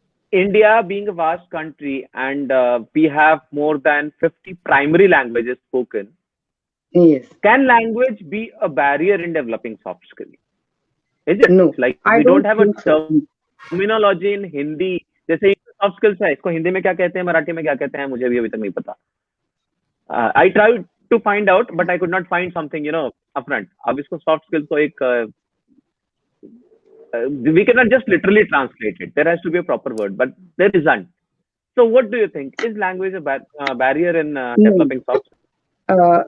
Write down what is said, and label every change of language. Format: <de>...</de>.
<en>India being a vast country and we have more than 50 primary languages spoken. Yes. Can language be a barrier in developing soft skills? Is it? No. Like we don't have a terminology in Hindi.</en> <hi>जैसे soft skills है, इसको हिंदी में क्या कहते हैं, मराठी में क्या कहते हैं, मुझे भी अभी तक नहीं पता.</hi> <en>I tried to find out, but I could not find something, upfront.</en> <hi>अब इसको soft skills को एक</hi> <en>we cannot just literally translate it. There has to be a proper word, but there isn't. So, what do you think? Is language a barrier in developing soft skills?</en>